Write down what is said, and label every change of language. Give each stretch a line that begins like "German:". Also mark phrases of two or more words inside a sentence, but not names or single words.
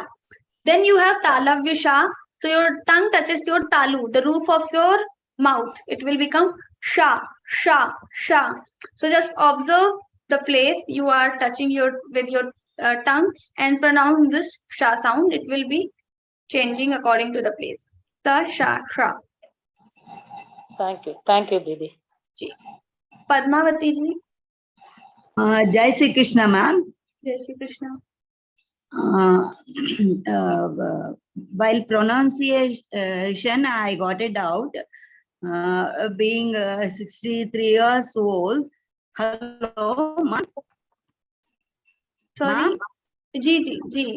English: Then you have talavya sha. So your tongue touches your talu, the roof of your mouth. It will become sha, sha, sha. So just observe the place you are touching with your tongue and pronounce this sha sound. It will be changing according to the place. Sa, sha, sha. Thank you, Didi. Ji. Padmavati ji.
Hindi: जय श्री कृष्ण, ma'am. जय श्री कृष्ण.
English: While pronunciation, I got a doubt. Being 63 years old. Hello, ma'am. Sorry. Ji.